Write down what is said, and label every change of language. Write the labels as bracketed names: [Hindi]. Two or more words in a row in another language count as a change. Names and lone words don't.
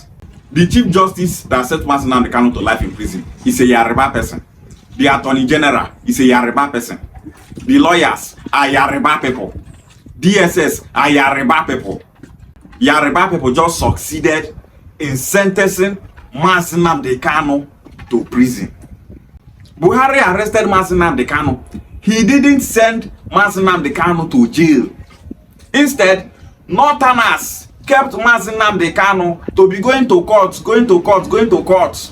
[English] The Chief Justice that sent Mazi Nnamdi Kanu to life in prison is a Yoruba person. The Attorney General is a Yoruba person. The lawyers are Yoruba people. DSS are Yoruba people. Yoruba people just succeeded in sentencing Mazi Nnamdi Kanu to prison. Buhari arrested Mazi Nnamdi Kanu. He didn't send Mazi Nnamdi Kanu to jail. Instead, Northerners kept Mazi Nnamdi Kanu to be going to court.